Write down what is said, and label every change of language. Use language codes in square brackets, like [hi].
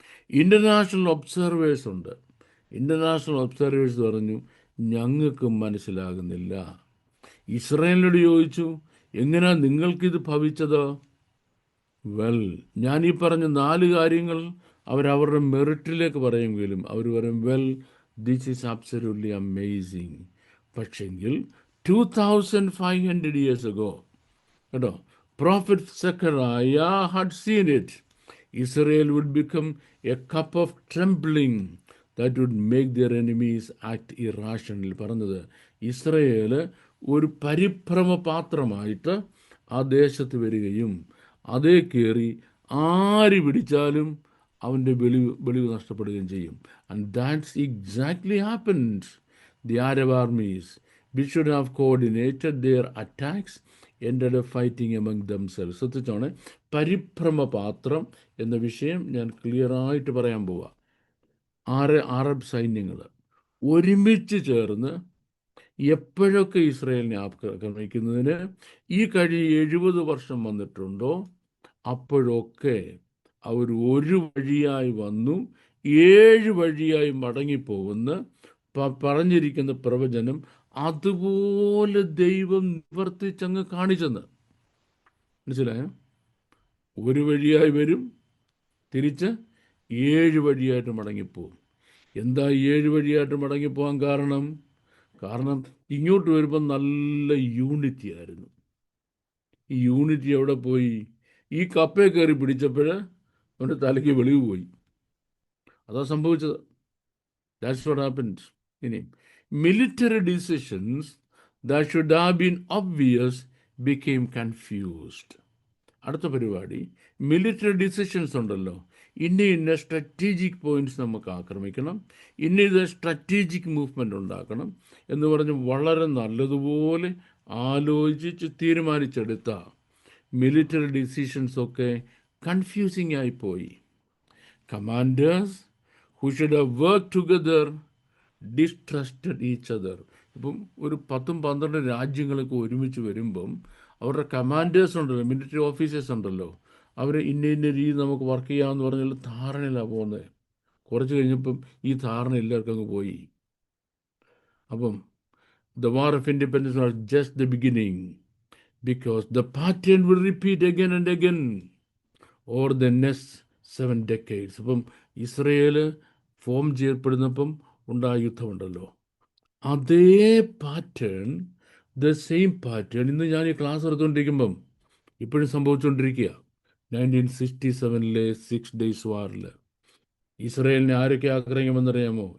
[ml] International observers ഉണ്ട്. International observers പറഞ്ഞു, ഞങ്ങൾക്ക് മനസ്സിലാകുന്നില്ല. ഇസ്രായേലിനോട് ചോദിച്ചു, എങ്ങനെയാ നിങ്ങൾക്കിത് ഭവിച്ചത്? വെൽ, ഞാൻ ഈ പറഞ്ഞ 4 കാര്യങ്ങൾ അവരവരുടെ മെറിറ്റിലേക്ക് പറയുമെങ്കിലും അവർ പറയും, [en] Well this is absolutely amazing. പക്ഷെങ്കിൽ 2500 years ago, കേട്ടോ, Prophet Zechariah had seen it. Israel would become a cup of trembling that would make their enemies act irrationally. [ml] പറഞ്ഞത്, ഇസ്രയേൽ ഒരു പരിഭ്രമ പാത്രമായിട്ട് ആ ദേശത്ത് വരികയും അതേ കയറി ആര് പിടിച്ചാലും അവൻ്റെ വെളിവ് നഷ്ടപ്പെടുകയും ചെയ്യും. [en] And that's exactly happened. The Arab armies, which should have coordinated their attacks, ended up fighting among themselves. [ml] ശ്രദ്ധിച്ചാണ്, പരിഭ്രമ പാത്രം എന്ന വിഷയം ഞാൻ ക്ലിയറായിട്ട് പറയാൻ പോവാ. 6 അറബ് സൈന്യങ്ങൾ ഒരുമിച്ച് ചേർന്ന് എപ്പോഴൊക്കെ ഇസ്രായേലിനെ ആക്രമിക്കുന്നതിന് ഈ കഴിഞ്ഞ 70 വർഷം വന്നിട്ടുണ്ടോ, അപ്പോഴൊക്കെ അവർ ഒരു വഴിയായി വന്നു 7 വഴിയായി മടങ്ങിപ്പോകുന്ന പറഞ്ഞിരിക്കുന്ന പ്രവചനം അതുപോലെ ദൈവം നിവർത്തിച്ചങ്ങ് കാണിച്ചെന്ന്. മനസ്സിലായോ? ഒരു വഴിയായി വരും, തിരിച്ച് 7 വഴിയായിട്ട് മടങ്ങിപ്പോവും. എന്താ 7 വഴിയായിട്ട് മടങ്ങിപ്പോകാൻ കാരണം? ഇങ്ങോട്ട് വരുമ്പോൾ നല്ല യൂണിറ്റി ആയിരുന്നു. ഈ യൂണിറ്റി എവിടെ പോയി? ഈ കപ്പയെ കയറി പിടിച്ചപ്പോൾ അവൻ്റെ തലയ്ക്ക് വെളിവ് പോയി. അതാ സംഭവിച്ചത്. [en] That's what happened. ഇനി military decisions that should have been obvious became confused. [ml] അടുത്ത പരിപാടി, മിലിറ്ററി ഡിസിഷൻസ് ഉണ്ടല്ലോ, ഇന്ന സ്ട്രാറ്റജിക് പോയിന്റ്സ് നമുക്ക് ആക്രമിക്കണം, ഇന്ന സ്ട്രാറ്റജിക് മൂവ്മെൻ്റ് ഉണ്ടാക്കണം എന്ന് പറഞ്ഞ് വളരെ നല്ലതുപോലെ ആലോചിച്ച് തീരുമാനിച്ചെടുത്ത മിലിറ്ററി ഡിസിഷൻസൊക്കെ കൺഫ്യൂസിങ് ആയിപ്പോയി. [en] Commanders who should have worked together distrusted each other. [ml] ഇപ്പം ഒരു 10-12 രാജ്യങ്ങളൊക്കെ ഒരുമിച്ച് വരുമ്പം അവരുടെ കമാൻഡേഴ്സ് ഉണ്ടല്ലോ, മിലിറ്ററി ഓഫീസേഴ്സ് ഉണ്ടല്ലോ, അവർ ഇന്ന രീതി നമുക്ക് വർക്ക് ചെയ്യാമെന്ന് പറഞ്ഞാൽ ധാരണയിലാണ് പോകുന്നത്. കുറച്ച് കഴിഞ്ഞപ്പം ഈ ധാരണ എല്ലാവർക്കും അങ്ങ് പോയി. [en] അപ്പം the war of independence was just the beginning, because the pattern will repeat again and again over the next 7 decades. [ml] അപ്പം ഇസ്രയേൽ ഫോം ചെയ്യപ്പെടുന്നപ്പം ഉണ്ടായ യുദ്ധമുണ്ടല്ലോ, അതേ പാറ്റേൺ, [en] the same pattern [ml] ഇന്ന് ഞാൻ ഈ ക്ലാസ് എടുത്തുകൊണ്ടിരിക്കുമ്പം ഇപ്പോഴും സംഭവിച്ചുകൊണ്ടിരിക്കുക. 1967 6 days വാറിൽ ഇസ്രയേലിനെ ആരൊക്കെ ആക്രമിക്കുമെന്നറിയാമോ?